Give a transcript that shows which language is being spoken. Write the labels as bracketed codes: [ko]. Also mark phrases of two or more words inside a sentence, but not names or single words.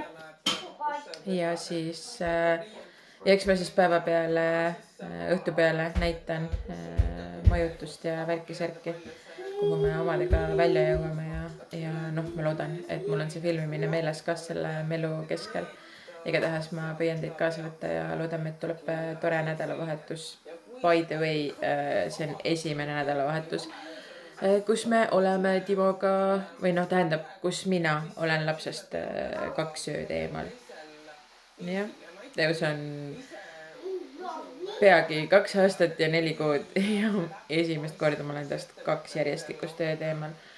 [et] Ja siis eks ma siis päeva peale, õhtu peale näitan majutust ja värki-särki, kuhu me omadega välja jõuame ja ma loodan, et mul on see filmimine meeles ka selle melu keskel. Igatahes ma püüan teid kaasa võtta ja loodame, et tuleb tore nädalavahetus. [en] By the way, [et] see on esimene nädalavahetus, kus me oleme Timoga, või tähendab, kus mina olen lapsest 2 ööd eemal. Jah, Teus on peagi 2 aastat ja 4 kuud ja esimest korda ma olen tast 2 järjestikust ööd eemal.